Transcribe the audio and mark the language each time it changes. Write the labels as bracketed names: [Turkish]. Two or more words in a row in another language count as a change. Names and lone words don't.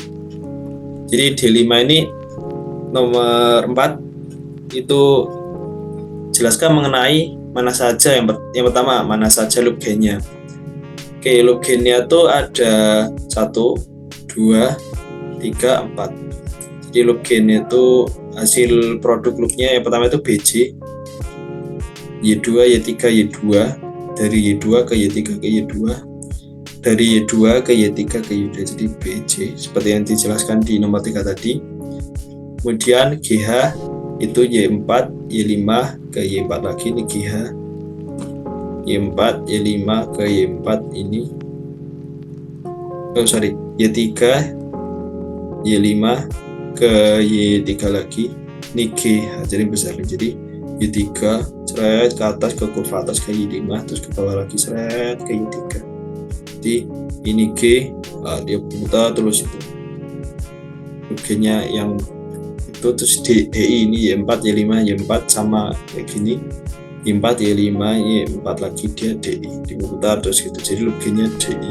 [Indonesian] Jadi D5 ini nomor 4 itu jelaskan mengenai mana saja yang pertama mana saja [English] loop gainnya. [Indonesian] Oke, [English] loop gainnya [Indonesian] tuh ada 1, 2, 3, 4. Jadi [English] loop gainnya [Indonesian] itu hasil produk loopnya yang pertama itu BC, Y2, Y3, Y2, dari Y2 ke Y3 ke Y2, dari Y2 ke Y3 ke Y2, jadi BC seperti yang dijelaskan di nomor 3 tadi. Kemudian GH itu Y4, Y5 ke Y4 lagi, ini GH Y4, Y5 ke Y4 ini, Y3, Y5 ke Y3 lagi, ini GH jadi besar, jadi Y3 seret ke atas ke kurva atas ke Y5 terus ke bawah lagi seret ke Y3. Jadi ini G, dia putar terus itu G-nya yang itu, terus DI ini Y4, Y5, Y4 sama kayak gini, Y4, Y5, Y4 lagi dia DI, diputar terus gitu, jadi [English] loop gainnya [Indonesian] DI.